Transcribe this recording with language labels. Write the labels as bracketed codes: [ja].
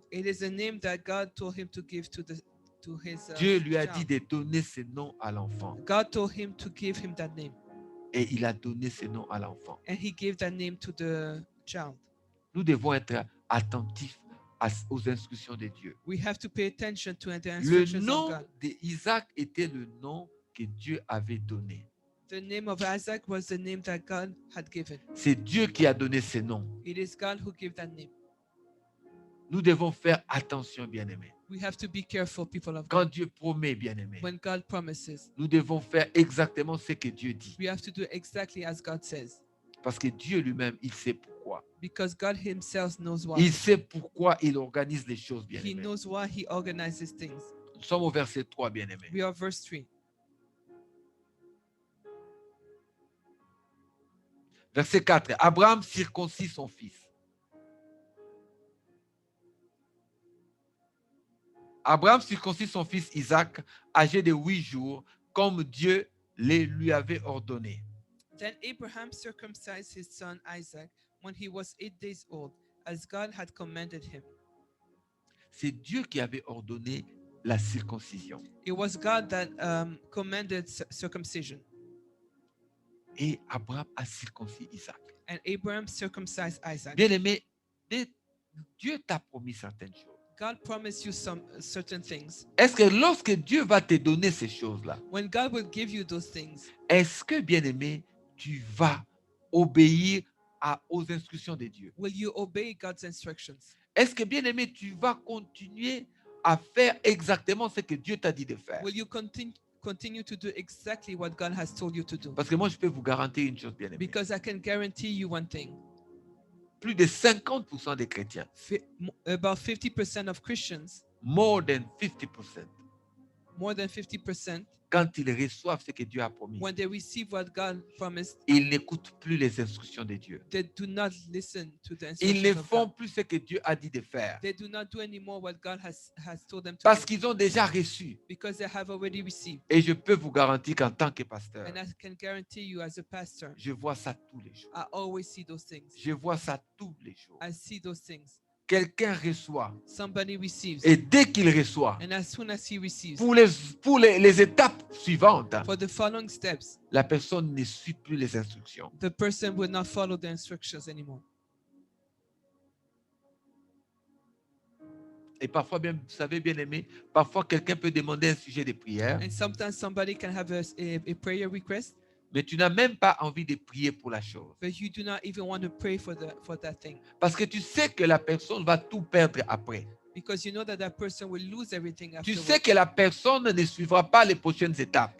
[en] It is a name that God told him to give to his [fr] Dieu lui a [en] child. [fr] dit de donner ce nom à l'enfant. [en] God told him to give him that name, [fr] Et il a donné ce nom à l'enfant. [en] and he gave that name to the child. [fr] Nous devons être attentifs aux instructions de Dieu. [en] We have to pay attention to the [fr] Le [en] instructions of [fr] nom [en] God. [fr] d'Isaac était le nom que Dieu avait donné. [en] The name of Isaac was the name that God had given. [fr] C'est Dieu qui a donné ce nom. [en] It is God who gave that name. [fr] Nous devons faire attention, bien-aimés. [en] We have to be careful, people of [fr] Quand [en] God. [fr] Dieu promet, bien-aimés, [en] When God promises, [fr] nous devons faire exactement ce que Dieu dit. [en] we have to do exactly as God says, [fr] Parce que Dieu lui-même, il sait pourquoi. [en] because God himself knows why. [fr] Il sait pourquoi il organise les choses, [en] He [fr] bien-aimés. [en] knows why he organizes things. [fr] Nous sommes au verset 3, bien-aimés. [en] We are verse 3. [fr] Verset 4. Abraham circoncit son fils. Abraham circoncit son fils Isaac, âgé de 8 jours, comme Dieu lui avait ordonné. [en] Then Abraham circumcised his son Isaac when he was 8 days old, as God had commanded him. [fr] C'est Dieu qui avait ordonné la circoncision. [en] It was God that commanded circumcision, [fr] Et Abraham a circoncis Isaac. [en] and Abraham circumcised Isaac. [fr] Bien-aimé, Dieu t'a promis certaines choses. [en] God promised you some certain things. [fr] Est-ce que lorsque Dieu va te donner ces choses-là, [en] When God will give you those things, [fr] est-ce que, bien-aimé, tu vas obéir aux instructions de Dieu? [en] will you obey God's instructions? [fr] Est-ce que, bien-aimé, tu vas continuer à faire exactement ce que Dieu t'a dit de faire? [en] Will you continue to do exactly what God has told you to do? [fr] Parce que moi, je peux vous garantir une chose, bien-aimé. [en] Because I can guarantee you one thing. [fr] Plus de 50% des chrétiens, [en] About 50% of Christians, more than 50%, more than 50%, [fr] quand ils reçoivent ce que Dieu a promis, [en] when they receive what God promised, [fr] ils n'écoutent plus les instructions de Dieu. [en] they do not listen to the [fr] Ils ne [en] instructions of [fr] font [en] God. [fr] plus ce que Dieu a dit de faire. [en] They do not do anymore what God has told them to [fr] Parce [en] do, [fr] qu'ils ont déjà reçu. [en] because they have already received. [fr] Et je peux vous garantir qu'en tant que pasteur, [en] And I can guarantee you, as a pastor, [fr] je vois ça tous les jours. [en] I always see those things. [fr] Je vois ça tous les jours. [en] I see those things. [fr] Quelqu'un reçoit. [en] Somebody receives, [fr] Et dès qu'il reçoit, [en] and as soon as he receives, [fr] pour les étapes suivantes, [en] for the following steps, [fr] la personne ne suit plus les instructions. [en] the person will not follow the instructions anymore. [fr] Et parfois, bien, vous savez, bien aimé, parfois quelqu'un peut demander un sujet de prière, [en] And sometimes somebody can have a prayer request, [fr] mais tu n'as même pas envie de prier pour la chose. [en] but you do not even want to pray for that thing [fr] Parce que tu sais que la personne va tout perdre après. [en] because you know that that person will lose everything [fr] Tu [en] afterwards. [fr] sais que la personne ne suivra pas les prochaines étapes.